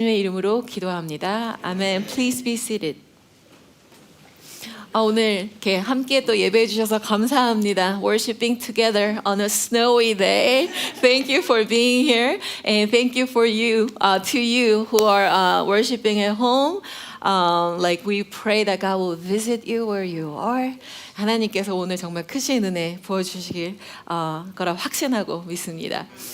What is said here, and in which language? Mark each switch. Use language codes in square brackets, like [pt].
[ko] 주님의 이름으로 기도합니다. [en] 아멘. Please be seated. [ko] 오늘 이렇게 함께 또 예배해 주셔서 감사합니다. [en] Worshiping together on a snowy day. Thank you for being here, and thank you for you, to you who are worshiping at home. Like we pray that God will visit you where you are. [ko] 하나님께서 오늘 정말 크신 은혜 부어주시길 거라 확신하고 믿습니다.